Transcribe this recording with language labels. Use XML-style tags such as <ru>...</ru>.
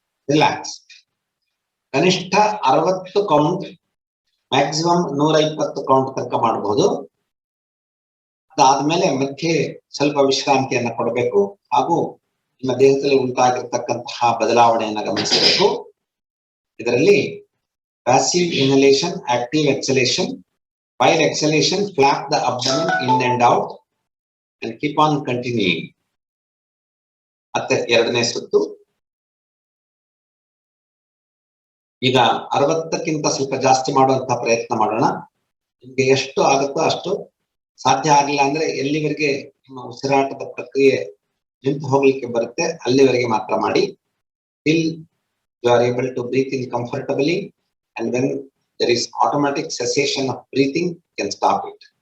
<kn>Relax. ಕನಿಷ್ಠ 60 count, maximum 120 count ತನಕ ಮಾಡಬಹುದು. ಅದಾದ್ಮೇಲೆ ಮಧ್ಯೆ ಸ್ವಲ್ಪ ವಿಶ್ರಾಂತಿಯನ್ನ ಕೊಡಬೇಕು ಹಾಗೂ ನಿಮ್ಮ ದೇಹದಲ್ಲಿ ಉಂಟಾಗಿರ್ತಕ್ಕಂತಹ ಬದಲಾವಣೆಯನ್ನ ಗಮನಿಸಬೇಕು.</kn> <en>ಇದರಲ್ಲಿ passive inhalation, active exhalation. While exhalation, flap the abdomen in and out and keep on continuing.</en> <kn>ಮತ್ತೆ ಎರಡನೇ ಸುತ್ತು. ಈಗ 60ಕ್ಕಿಂತ ಸ್ವಲ್ಪ ಜಾಸ್ತಿ ಮಾಡುವಂತಹ ಪ್ರಯತ್ನ ಮಾಡೋಣ. ನಿಮ್ಗೆ ಎಷ್ಟು ಆಗುತ್ತೋ ಅಷ್ಟು. ಸಾಧ್ಯ ಆಗಿಲ್ಲ ಅಂದ್ರೆ ಎಲ್ಲಿವರೆಗೆ ನಿಮ್ಮ ಉಸಿರಾಟದ ಪ್ರಕ್ರಿಯೆ ನಿಂತು ಹೋಗ್ಲಿಕ್ಕೆ ಬರುತ್ತೆ ಅಲ್ಲಿವರೆಗೆ ಮಾತ್ರ ಮಾಡಿ.</kn> <en>Till you are able to breathe in comfortably, and when there is automatic cessation of breathing, you can stop it.</en>